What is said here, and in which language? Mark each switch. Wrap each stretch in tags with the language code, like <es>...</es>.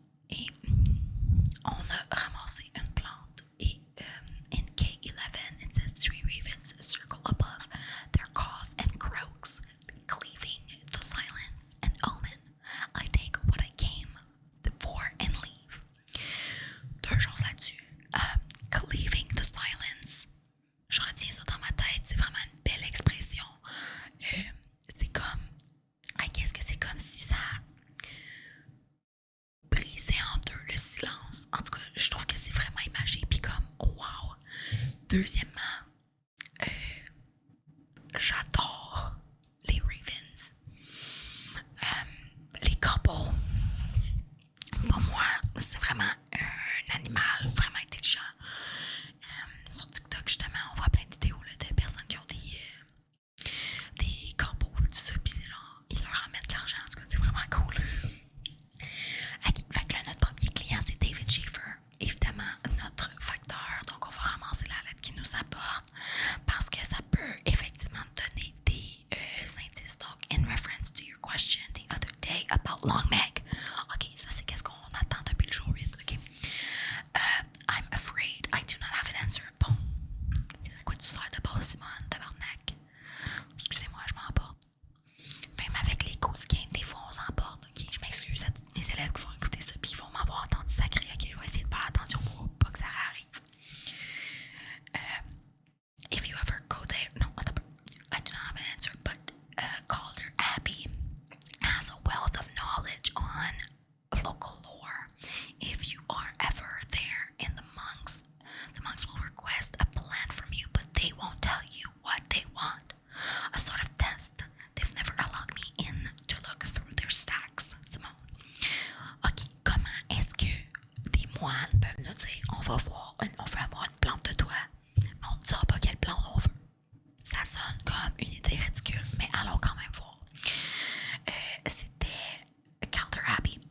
<fr>Et on a ramassé une plante.</fr> <en>Et in K11, it says 3 ravens circle above their caws and croaks, cleaving the silence and omen. I take what I came for and leave.</en> <fr>2 choses là-dessus.</fr> <en>Cleaving the silence.</en> <fr>Je retiens ça dans ma tête, c'est vraiment une belle expression. C'est comme, qu'est-ce que c'est comme si ça brisait en deux le silence. En tout cas, je trouve que c'est vraiment imagé, puis comme, wow. Deuxièmement, j'adore les ravens. Les corbeaux, pour moi, c'est vraiment un animal vraiment intelligent. Sur TikTok, justement, on voit plein de vidéos là, de personnes qui ont des corbeaux, tout ça, pis genre, ils leur remettent de l'argent. En tout cas, c'est vraiment cool. Okay, fait que là, notre premier client, c'est David Schaefer. Évidemment, notre facteur. Donc, on va ramasser la lettre qui nous apporte parce que ça peut effectivement donner des indices.</fr> <en>Donc, in reference to your question the other day about long neck.</en> <fr>Ok, ça, c'est qu'est-ce qu'on attend depuis le jour 8. Ok.</fr> <en>I'm afraid I do not have an answer.</en> <fr>Bon. À quoi tu sers d'abord, Simone, tabarnak? Excusez-moi, je m'emporte. Même avec les cause games, des fois, on s'emporte. Ok, je m'excuse à tous mes élèves qui vont écouter ça puis ils vont m'avoir entendu sacré. Ok, je vais essayer de faire attention pour pas que ça arrive.</fr> <en>If you ever go there, no, I do not have an answer, but Calder Abbey has a wealth of knowledge on local lore. If you are ever there in the monks will request a plan from you, but they won't tell you what they want. A sort of test. They've never allowed me in to look through their stacks, Simone.</en> <fr>Ok, comment est-ce que des moines peuvent nous dire on veut avoir une plante de toi, mais on ne dira pas quelle plante on veut? Ça sonne comme une idée ridicule, mais allons quand même voir. C'était Calder Abbey.</fr>